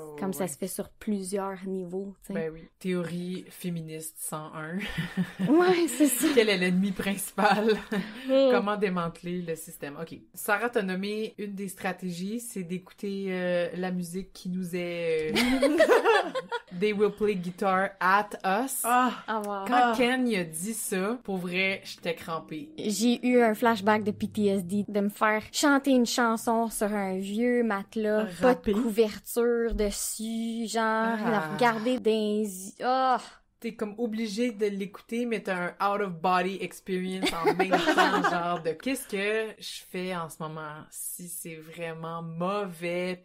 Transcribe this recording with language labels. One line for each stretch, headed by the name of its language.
French: Comme ça se fait sur plusieurs niveaux, tu sais. Ben oui. Théorie féministe 101. Ouais, c'est ça. Quel est l'ennemi principal? Comment démanteler le système? OK. Sarah t'a nommé une des stratégies, c'est d'écouter la musique qui nous est...
English: They will play guitar at us.
French: Quand Ken y a dit ça, pour vrai, j'étais crampée. J'ai eu un flashback de PTSD de me faire chanter une chanson sur un vieux matelas, pas de couverture dessus, genre, la regarder dans les yeux. T'es comme obligé de l'écouter, mais t'as un
English: out-of-body experience
French: en même temps, genre de qu'est-ce que je fais en ce moment si c'est vraiment mauvais.